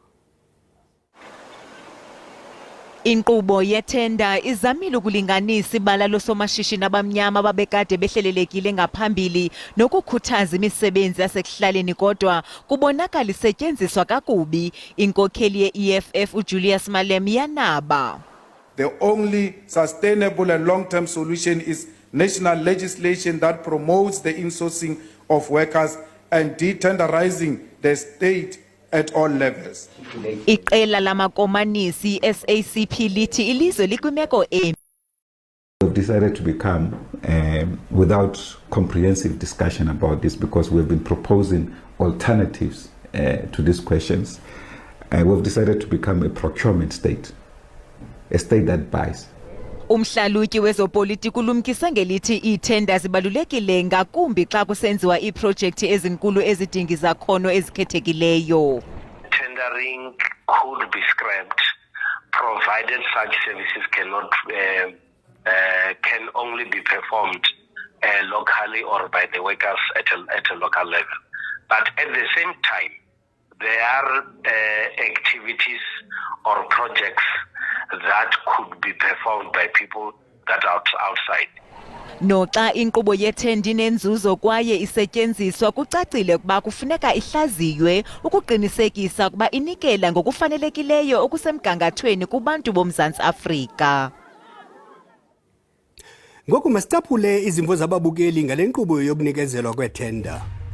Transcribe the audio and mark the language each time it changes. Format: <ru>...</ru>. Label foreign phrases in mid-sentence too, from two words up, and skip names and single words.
<xh>Inkqubo yethenda izamile ukulinganisa ibala losomashishini abamnyama ababekade behlelelekile ngaphambili nokukhuthaza imisebenzi yasekuhlaleni, kodwa kubonakala isetyenziswa kakubi. Inkokheli ye-EFF uJulius Malem yanaba.</xh> <en>The only sustainable and long-term solution is national legislation that promotes the insourcing of workers and detenderizing the state at all levels.</en> <xh>Iqela lamakomanisi SACP lithi ilizwe likwimeko embi.</xh> <en>We've decided to become, without comprehensive discussion about this, because we've been proposing alternatives to these questions, we've decided to become a procurement state, a state that buys.</en> <xh>Umhlalutyi wezopolitiko ulumkise ngelithi iithenda zibalulekile ngakumbi xa kusenziwa iiprojekthi ezinkulu ezidinga izakhono ezikhethekileyo.</xh> <en>Tendering could be scrapped provided such services can only be performed locally or by the workers at a local level. But at the same time, there are activities or projects that could be performed by people that are outside.</en> <xh>Noxa inkqubo yethenda inenzuzo kwaye isetyenziswa, kucacile ukuba kufuneka ihlaziywe ukuqinisekisa ukuba inikela ngokufanelekileyo okusemgangathweni kubantu boMzantsi Afrika. Ngoku masicaphule izimvo zababukeli ngale nkqubo yokunikezelwa kwethenda.</xh>